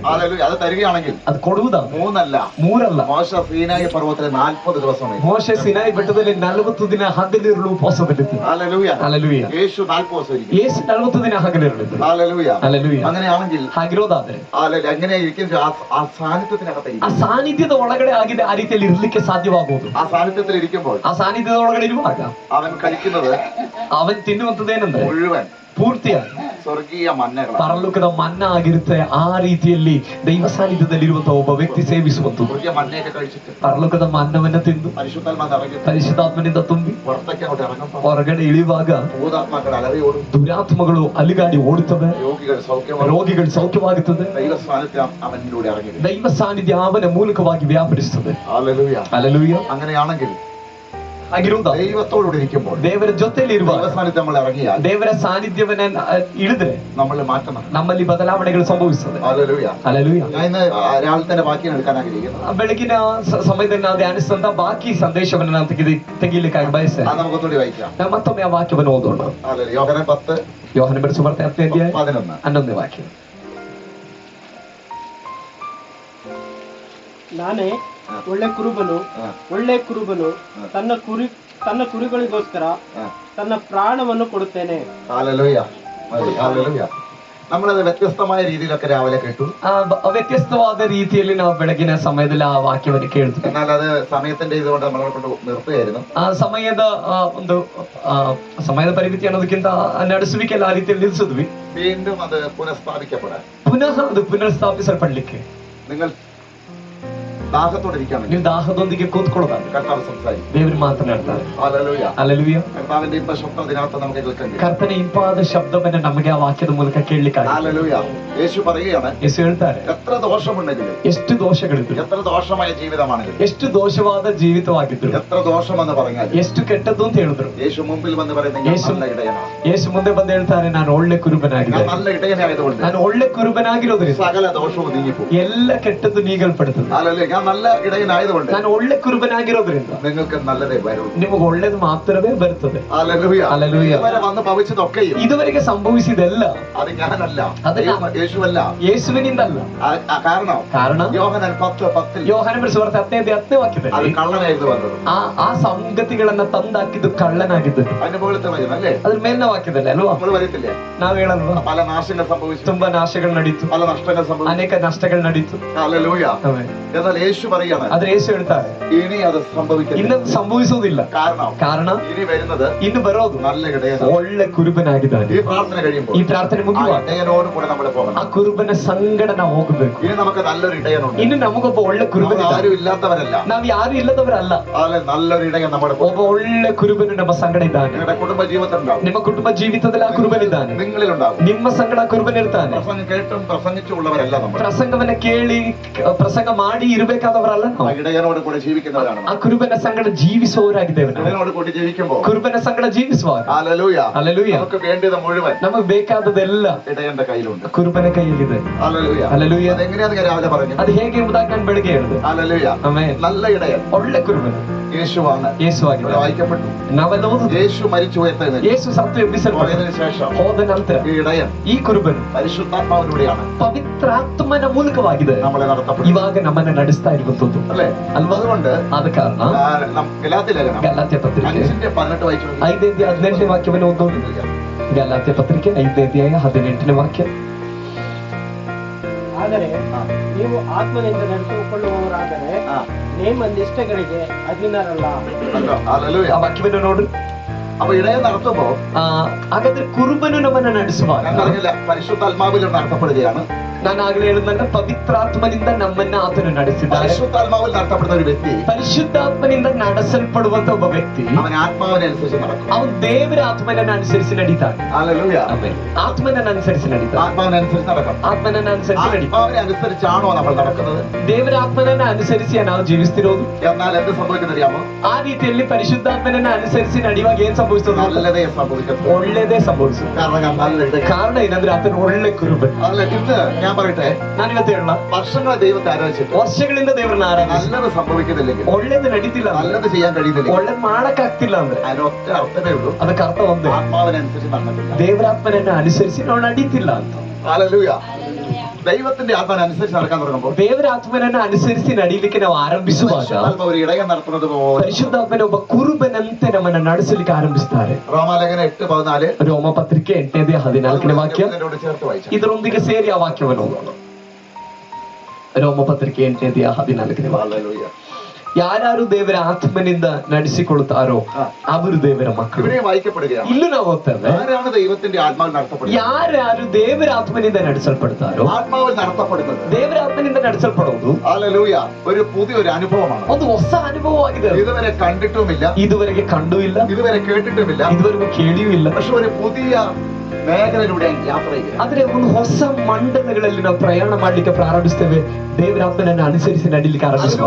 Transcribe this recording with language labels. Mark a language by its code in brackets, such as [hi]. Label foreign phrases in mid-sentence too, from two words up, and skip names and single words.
[ml] അത് തരികയാണെങ്കിൽ [kn] ಅದು ಕೊಡುವುದ [ml] 3 മോശ സീനായി പർവ്വതത്തിൽ 40 ദിവസം [kn] ಮೋಶೆ ಸಿನಾಯಿ ಬೆಟ್ಟದಲ್ಲಿ 40 ದಿನ ಹಗಲಿರುಳು ಉಪವಾಸವಿತ್ತು. [ml] ഹല്ലേലൂയ. യേശു 40 ദിവസം ഇരിക്കും. [kn] യേശು 40 ದಿನ ಹಗಲಿರುಳು. [ml] ഹല്ലേലൂയ. അങ്ങനെയാണെങ്കിൽ [kn] ಹಾಗಿರೋದಾದ್ರೆ [ml] എങ്ങനെ ഇരിക്കും? ആ സാന്നിധ്യത്തിനകത്ത് [kn] ಆ ಸಾನ್ನಿಧ್ಯದ ಒಳಗಡೆ ಆಗಿದೆ ಆ ರೀತಿಯಲ್ಲಿ ಇರ್ಲಿಕ್ಕೆ ಸಾಧ್ಯವಾಗುವುದು. [ml] ആ സാന്നിധ്യത്തിൽ ഇരിക്കുമ്പോൾ [kn] ಆ ಸಾನ್ನಿಧ್ಯದ ಒಳಗಡೆ ಇರುವಾಗ [ml] അവൻ കഴിക്കുന്നത് [kn] ಅವನ್ ತಿನ್ನುವಂತದ್ದೇನೆಂದ್ರೆ [ml] മുഴുവൻ [kn] ಪೂರ್ತಿಯಾಗಿ ಸ್ವರ್ಗೀಯ ಮನ್ನಗಳು, ಪರಲೋಕದ ಮನ್ನ ಆಗಿರುತ್ತೆ. ಆ ರೀತಿಯಲ್ಲಿ ದೈವ ಸಾನ್ನಿಧ್ಯದಲ್ಲಿರುವಂತಹ ಒಬ್ಬ ವ್ಯಕ್ತಿ ಸೇವಿಸುವಂತದ್ದು. [ml] സ്വർഗീയ മന്നയൊക്കെ കഴിച്ചിട്ട് [kn] ಪರಲೋಕದ ಮನ್ನವನ್ನ ತಿಂದು ಪರಿಶುದ್ಧಾತ್ಮನಿಂದ ತುಂಬಿ ಹೊರಗಡೆ ಇಳಿಯುವಾಗ ಭೂತಾತ್ಮಗಳು ಅಲರಿ ಓಡುം, ದುರಾತ್ಮಗಳು ಅಲಿಗಾಡಿ ಓಡುತ್ತವೆ, ರೋಗಿಗಳು ಸೌಖ್ಯವಾಗುತ್ತದೆ. ದೈವ ಸಾನ್ನಿಧ್ಯ ಅವನ ಮೂಲಕವಾಗಿ ವ್ಯಾಪರಿಸುತ್ತದೆ. ಹಲ್ಲೆಲೂಯ. [ml] അങ്ങനെയാണെങ്കിൽ ദൈവത്തോടുകൂടി ഇരിക്കുമ്പോൾ [kn] ದೇವರ ಜೊತೆಯಲ್ಲಿ ಇರುವಾಗ ದೇವರ ಸಾನ್ನಿಧ್ಯವನ್ನ ಇಳಿದ್ರೆ ನಮ್ಮಲ್ಲಿ ಬದಲಾವಣೆಗಳು ಸಂಭವಿಸುತ್ತದೆ. ಹಲ್ಲೆಲೂಯ. ಬೆಳಗಿನ ಸಮಯದಲ್ಲಿ ನಾವು ಧ್ಯಾನಿಸಿದಂತ ಬಾಕಿ ಸಂದೇಶವನ್ನು ನಾವು ತೆಗೀಲಿಕ್ಕಾಗಿ ಬಯಸ್ತೇನೆ. ಮತ್ತೊಮ್ಮೆ ಆ ವಾಕ್ಯವನ್ನು ಓದೋಣ. ಯೋಹನ ಬರೆದ ಸುವಾರ್ತೆ 10ನೇ ಅಧ್ಯಾಯ 11ನೇ ವಾಕ್ಯ. ನಾನೇ ಒಳ್ಳೆ ಕುರುಬನು ತನ್ನ ಕುರಿಗಳಿಗೋಸ್ಕರ ತನ್ನ ಪ್ರಾಣವನ್ನು ಕೊಡುತ್ತೇನೆ. [ml] നമ്മളത് വ്യത്യസ്തമായ രീതിയിലൊക്കെ രാവിലെ കേട്ടു. [kn] വ്യത്യസ്തವಾದ ರೀತಿಯಲ್ಲಿ ನಾವು ಬೆಳಗಿನ ಸಮಯದಲ್ಲಿ ಆ ವಾಕ್ಯವನ್ನು ಕೇಳ್ತೀವಿ. [ml] എന്നാൽ അത് സമയത്തിന്റെ ഇതുകൊണ്ട് നമ്മളെ കൊണ്ട് നിർത്തുകയായിരുന്നു. [kn] ಆ ಸಮಯದ ಪರಿಮಿತಿ ಅನ್ನೋದಕ್ಕಿಂತ ನಡೆಸುವಿಕೆಲ್ಲ ಆ ರೀತಿಯಲ್ಲಿ ನಿಲ್ಲಿಸಿದ್ವಿ. [ml] വീണ്ടും അത് പുനഃസ്ഥാപിക്കപ്പെടാൻ, [kn] ಪುನಃ ಅದು ಪುನಃಸ್ಥಾಪಿಸಲ್ಪಡ್ಲಿಕ್ಕೆ [ml] നിങ്ങൾ ദാഹത്തോടിരിക്കുകയാണ്. [kn] ನೀವು ದಾಹದೊಂದಿಗೆ ಕೂತ್ಕೊಳ್ಳೋದಾದ್ರೆ [ml] കർത്താവ് സംസാരിക്കും, [kn] ದೇವರು ಮಾತನಾಡ್ತಾರೆ. [ml] ഹല്ലേലൂയ. കർത്താവിന്റെ ഇമ്പ ശബ്ദം ഇതിനകത്ത് നമുക്ക് കേൾക്കാൻ, [kn] ಕರ್ತನ ಇಂಪಾದ ಶಬ್ದವನ್ನ ನಮಗೆ ಆ ವಾಕ್ಯದ ಮೂಲಕ ಕೇಳಲಿಕ್ಕೆ. [ml] ഹല്ലേലൂയ. യേശു പറയുകയാണ്, [kn] ಯೇಸು ಹೇಳ್ತಾರೆ, [ml] എത്ര ദോഷമുണ്ടെങ്കിലും, [kn] ಎಷ್ಟು ದೋಷಗಳಿದ್ರು, [ml] എത്ര ദോഷമായ ജീവിതമാണെങ്കിലും, [kn] ಎಷ್ಟು ದೋಷವಾದ ಜೀವಿತವಾಗಿದ್ರು, [ml] എത്ര ദോഷമെന്ന് പറഞ്ഞാൽ, [kn] ಎಷ್ಟು ಕೆಟ್ಟದ್ದು ಅಂತ ಹೇಳಿದ್ರು, [ml] യേശು മുമ്പിൽ വന്ന് പറയുന്നത് നല്ല ഇടയനാണ്. [kn] ಯೇಸು ಮುಂದೆ ಬಂದು ಹೇಳ್ತಾರೆ, ನಾನು ಒಳ್ಳೆ ಕುರುಬನಾಗಿದ್ದೇನೆ. [ml] നല്ല ഇടയനായതുകൊണ്ട് [kn] ನಾನು ಒಳ್ಳೆ ಕುರುಬನಾಗಿರೋದ್ರಿಂದ [ml] സകല ദോഷവും നീങ്ങിപ്പോകും. [kn] ಎಲ್ಲ ಕೆಟ್ಟದ್ದು ನೀಗಲ್ಪಡುತ್ತದೆ. [ml] ഹല്ലേലൂയ. ഞാൻ നല്ല ഇടയനായതുകൊണ്ട്, [kn] ನಾನು ಒಳ್ಳೆ ಕುರುಬನಾಗಿರೋದ್ರಿಂದ [ml] നിങ്ങൾക്ക് നല്ലതേ വരൂ, [kn] ನಿಮಗೆ ಒಳ್ಳೇದು ಮಾತ್ರವೇ ಬರುತ್ತದೆ. [ml] ഹല്ലേലൂയ. ഹല്ലേലൂയ. ഇതുവരെ വന്ന് ഭവിച്ചതൊക്കെയും, [kn] ಇದುವರೆಗೆ ಸಂಭವಿಸಿದೆಲ್ಲ [ml] അത് ഞാനല്ല, യേശുവല്ല, [kn] ಯೇಸುವಿನಿಂದಲ್ಲ. ಕಾರಣ [ml] യോഹന്നാൻ 10:10 [kn] ಯೋಹನ ಬರೆದ ಸುವಾರ್ತೆ 10ನೇ ವಾಕ್ಯದಲ್ಲಿ [ml] അത് കള്ളനായിരുന്നു വന്നത്. [kn] ಆ ಸಂಗತಿಗಳನ್ನ ತಂದಾಕಿದ್ದು ಕಳ್ಳನಾಗಿದ್ದು. [ml] അതിന്റെ മുകളിലത്തെ വചനം അല്ലേ, [kn] ಅದ್ರ ಮೇಲಿನ ವಾಕ್ಯದಲ್ಲಿ ಅಲ್ವಾ [ml] നമ്മൾ വരത്തില്ലേ, [kn] ನಾವ್ ಹೇಳಲ್ವಾ, [ml] പല നാശങ്ങൾ സംഭവിച്ചു, [kn] ತುಂಬಾ ನಾಶಗಳು ನಡೀತು, [ml] പല നഷ്ടങ്ങൾ സംഭവിച്ചു, [kn] ಅನೇಕ ನಷ್ಟಗಳು ನಡೀತು. [ml] ഹല്ലേലൂയ. എന്നാൽ യേശു പറയാണ്, [kn] ಆದ್ರೆ ಯೇಸು ಹೇಳ್ತಾರೆ, [ml] ഇനി അത് സംഭവിക്കില്ല. [kn] ಇನ್ನು ಸಂಭವಿಸುವುದಿಲ್ಲ. ಕಾರಣ [ml] ഇനി വരുന്നത്, [kn] ಇನ್ನು ಬರೋದು [ml] നല്ല ഇടയനാണ്, [kn] ಒಳ್ಳೆ ಕುರುಬನಾಗಿದ್ದಾನೆ. [ml] ഈ പ്രാർത്ഥന കഴിയുമ്പോൾ, [kn] ಈ ಪ್ರಾರ್ಥನೆ ಮುಗಿಯುವಾಗ [ml] ഇടയനോട് കൂടെ നമ്മൾ പോകണം. [kn] ಆ ಕುರುಬನ ಸಂಗಡ ನಾವು ಹೋಗಬೇಕು. [ml] ഇനി നമുക്ക് നല്ലൊരു ഇടയനുണ്ട്. [kn] ಇನ್ನು ನಮಗೊಬ್ಬ ಒಳ್ಳೆ ಕುರುಬನ, [ml] ആരും ഇല്ലാത്തവരല്ല, [kn] ನಾವ್ ಯಾರು ಇಲ್ಲದವರಲ್ಲ. [ml] നല്ലൊരു ഇടയൻ നമ്മുടെ [kn] ಒಬ್ಬ ಒಳ್ಳೆ ಕುರುಬನು ನಮ್ಮ ಸಂಗಡ ಇದ್ದಾನೆ. [ml] നിങ്ങളുടെ കുടുംബ ജീവിതത്തിലുണ്ടാവും, [kn] ನಿಮ್ಮ ಕುಟುಂಬ ಜೀವಿತದಲ್ಲಿ ಆ ಕುರುಬನಿದ್ದಾನೆ, [ml] നിങ്ങളിലുണ്ടാവും. [kn] ನಿಮ್ಮ ಸಂಗಡ ಕುರುಬನಿರ್ತಾನೆ. [ml] പ്രസംഗം കേട്ടും പ്രസംഗിച്ചുള്ളവരല്ല നമ്മൾ, [kn] ಪ್ರಸಂಗವನ್ನ ಕೇಳಿ ಪ್ರಸಂಗ ಮಾಡಿ ಇರಬೇಕಾದವರಲ್ಲ ನಾವು. [ml] ഇടയനോട് കൂടെ ജീവിക്കുന്നവരാണ്. [kn] ಆ ಕುರುಬನ ಸಂಗಡ ಜೀವಿಸುವವರಾಗಿದ್ದೇವೆ. [ml] ഇടയനോട് കൂടി ജീവിക്കുമ്പോൾ, [kn] ಕುರುಬನ ಸಂಗಡ ಜೀವಿಸುವಾಗ [ml] ഹല്ലേലൂയ, [kn] ಹಲ್ಲೆಲೂಯ, [ml] നമുക്ക് വേണ്ടത് മുഴുവൻ [kn] ನಮಗೆ ಬೇಕಾದದೆಲ್ಲ [ml] ഇടയന്റെ കയ്യിലുണ്ട്. [kn] ಕುರುಬನ ಕೈಯಲ್ಲಿದೆ. [ml] ഹല്ലേലൂയ. [kn] ಹಲ್ಲೆಲೂಯ. [ml] അതെങ്ങനെയാന്ന് ഞാൻ രാവിലെ പറഞ്ഞു. [kn] ಅದು ಹೇಗೆ ಎಂಬುದಾಗಿ ನಾನು ಬೆಳಗ್ಗೆ ಹೇಳಿದೆ. [ml] ഹല്ലേലൂയ. [kn] ಆಮೆನ್. [ml] നല്ല ഇടയൻ [kn] ಒಳ್ಳೆ ಕುರುಬನ [ml] യേശുവാണ്. [kn] ಯೇಸುವಾಗಿದೆ. [ml] വായിക്കപ്പെട്ടു, [kn] ನಾವೆಲ್ಲ ಓದುದು, [ml] യേശು മരിച്ചു ഉയർത്തെഴുന്നേറ്റു. [kn] ಯೇಸು ಸತ್ತು ಎಬ್ಬಿಸಲ್ಪಟ್ಟതിന് [ml] ശേഷം [kn] ಹೋದ ನಂತರ [ml] ഈ ഇടയൻ, [kn] ಈ ಕುರುಬನು [ml] പരിശുദ്ധാത്മാവിലൂടെയാണ്, [kn] ಪವಿತ್ರಾತ್ಮನ ಮೂಲಕವಾಗಿ [ml] നമ്മളെ നടത്തപ്പെടുന്നത്. [kn] ಇವಾಗ ನಮ್ಮನ್ನ ನಡೆಸ್ತಾ ಇರುವಂತದ್ದು [ml] അല്ലേ [kn] ಅಲ್ವಾ? [ml] അതുകൊണ്ട് [kn] ಆದ ಕಾರಣ [ml] ഗലാത്യ ലേഖനം [kn] ಗಲಾತ್ಯ ಪತ್ರಿಕೆ [ml] 5:18 വായിച്ചു. [kn] 5:18 ವಾಕ್ಯವನ್ನು ಓದೋಣ. ಗಲಾತ್ಯ ಪತ್ರಿಕೆ 5:18 ವಾಕ್ಯ. ಆದರೆ ನೀವು ಆತ್ಮನಿಂದ ನಡೆಸಿಕೊಳ್ಳುವವರಾದರೆ ನಿಮ್ಮ ನಿಷ್ಠೆಗಳಿಗೆ ಅಧೀನರಲ್ಲ. ಆ ವಾಕ್ಯವನ್ನು ನೋಡ್ರಿ. [ml] അപ്പൊ ഇടയെ നടത്തുമ്പോ [kn] ಹಾಗಾದ್ರೆ ಕುರುಬನು ನಮ್ಮನ್ನ ನಡೆಸುವಾಗ, [ml] പരിശുദ്ധാത്മാവിൽ നടത്തപ്പെടുകയാണ്. [kn] ನಾನು ಆಗಲೇ ಹೇಳಿದಂಗ ಪವಿತ್ರಾತ್ಮನಿಂದ ನಮ್ಮನ್ನ ಆತನು ನಡೆಸಿದ್ದಾನೆ. [ml] പരിശുദ്ധാത്മാവിൽ നടത്തപ്പെടുന്ന ഒരു വ്യക്തി, [kn] ಪರಿಶುದ್ಧಾತ್ಮನಿಂದ ನಡೆಸಲ್ಪಡುವಂತ ಒಬ್ಬ ವ್ಯಕ್ತಿ, [ml] അവൻ ആത്മാവിനനുസരിച്ച് നടക്കും. [kn] ಅವನು ದೇವರ ಆತ್ಮನನ್ನು ಅನುಸರಿಸಿ ನಡೀತಾನೆ. [ml] ഹല്ലേലൂയ. [kn] ಆತ್ಮನನ್ನು ಅನುಸರಿಸಿ ನಡೀತಾನೆ. [ml] ആത്മാവിനനുസരിച്ച് നടക്കും. [kn] ಆತ್ಮನನ್ನು ಅನುಸರಿಸಿ ನಡೀತಾನೆ. [ml] ആത്മാവിനെ അനുസരിച്ചാണോ നമ്മൾ നടക്കുന്നത്? [kn] ದೇವರ ಆತ್ಮನನ್ನು ಅನುಸರಿಸಿ ನಾವು ಜೀವಿಸ್ತಿರೋದು. [ml] എന്നാൽ എന്ത് സംഭവിക്കുന്നറിയാമോ? [kn] ಆ ರೀತಿಯಲ್ಲಿ ಪರಿಶುದ್ಧಾತ್ಮನನ್ನು ಅನುಸರಿಸಿ ನಡೆಯುವಾಗ ಏನ್ ಸಂಭವಿಸ್ತದೆ? [ml] നല്ലതേ സംഭവിക്കുന്നു, [kn] ಒಳ್ಳೇದೇ ಸಂಭವಿಸುತ್ತೆ. ಕಾರಣ ಏನಂದ್ರೆ ಆತನ ಒಳ್ಳೆ ಕುರುಬನ್. [ml] ഇന്ന് ഞാൻ പറയട്ടെ, [kn] ನಾನು ಇವತ್ತು ಹೇಳ, [ml] വർഷങ്ങളെ ദൈവത്തെ ആരാധിച്ചിട്ട് [kn] ವರ್ಷಗಳಿಂದ ದೇವರನ್ನ ಆರಾಧಿಸಿ [ml] നല്ലത് സംഭവിക്കുന്നില്ലെങ്കിൽ, [kn] ಒಳ್ಳೇದು ನಡೀತಿಲ್ಲ, [ml] നല്ലത് ചെയ്യാൻ കഴിയുന്നില്ല, [kn] ಒಳ್ಳೇದು ಮಾಡಕ್ ಆಗ್ತಿಲ್ಲ ಅಂದ್ರೆ [ml] അതിനൊറ്റ അർത്ഥമേ ഉള്ളൂ, [kn] ಅದಕ್ಕೆ ಅರ್ಥ ಒಂದೇ, [ml] ആത്മാവിനനുസരിച്ച് നടന്നിട്ടില്ല, [kn] ದೇವರಾತ್ಮನನ್ನು ಅನುಸರಿಸಿ ನಾವು ನಡೀತಿಲ್ಲ ಅಂತ. [ml] ഹല്ലേലൂയ. ദൈവത്തിന്റെ ആത്മാവിനനുസരിച്ച് നടക്കാൻ തുടങ്ങുമ്പോൾ [kn] ದೇವರ ಆತ್ಮನನ್ನ ಅನುಸರಿಸಿ ನಡೀಲಿಕ್ಕೆ ನಾವು ಆರಂಭಿಸುವಾಗ [ml] പരിശുദ്ധാത്മാവ് ഒരു ഇടയൻ നടത്തുന്നത് പോലെ [kn] ಪರಿಶುದ್ಧಾತ್ಮನ ಒಬ್ಬ ಕುರುಬನಂತೆ ನಮ್ಮನ್ನ ನಡೆಸಲಿಕ್ಕೆ ಆರಂಭಿಸ್ತಾರೆ. [ml] റോമാലേഖനം 8:14 [kn] ರೋಮಪತ್ರಿಕೆ 8:14 ವಾಕ್ಯ [ml] ഇതിനോട് ചേർത്ത് വായിച്ചു. [kn] ಇದರೊಂದಿಗೆ ಸೇರಿ ಆ ವಾಕ್ಯವನ್ನು ಓದೋಣ. ರೋಮಪತ್ರಿಕೆ 8:14 ವಾಕ್ಯ. [ml] ഹല്ലേലൂയ. [kn] ಯಾರ್ಯಾರು ದೇವರ ಆತ್ಮನಿಂದ ನಡೆಸಿಕೊಳ್ತಾರೋ ಅವರು ದೇವರ ಮಕ್ಕಳು. [ml] ഇവിടെ വായിക്കപ്പെടുകയാണ്. [kn] ಇಲ್ಲೂ ನಾವು ಓದ್ತೇವೆ, [ml] ആരാണ് ദൈവത്തിന്റെ ആത്മാവിൽ നടത്തപ്പെടുന്നത്? [kn] ಯಾರ್ಯಾರು ದೇವರ ಆತ್ಮನಿಂದ ನಡೆಸಲ್ಪಡ್ತಾರೋ [ml] ആത്മാവിൽ നടത്തപ്പെടുന്നത് [kn] ದೇವರ ಆತ್ಮನಿಂದ ನಡೆಸಲ್ಪಡೋದು [ml] ഹല്ലേലൂയ ഒരു പുതിയൊരു അനുഭവമാണ്. [kn] ಒಂದು ಹೊಸ ಅನುಭವವಾಗಿದೆ. [ml] ഇതുവരെ കണ്ടിട്ടുമില്ല, [kn] ಇದುವರೆಗೆ ಕಂಡೂ ಇಲ್ಲ, [ml] ഇതുവരെ കേട്ടിട്ടുമില്ല, [kn] ಇದುವರೆಗೂ ಕೇಳಿಯೂ ಇಲ್ಲ. [ml] പക്ഷെ ഒരു പുതിയ മേഖലയിലൂടെ യാത്ര ചെയ്യുക. [kn] ಆದ್ರೆ ಒಂದು ಹೊಸ ಮಂಡಲಗಳಲ್ಲಿ ನಾವು ಪ್ರಯಾಣ ಮಾಡ್ಲಿಕ್ಕೆ ಪ್ರಾರಂಭಿಸ್ತೇವೆ. ದೇವರ ಆತ್ಮನನ್ನು ಅನುಸರಿಸಿ ನಡೀಲಿಕ್ಕೆ ಆರಂಭಿಸುವಾಗ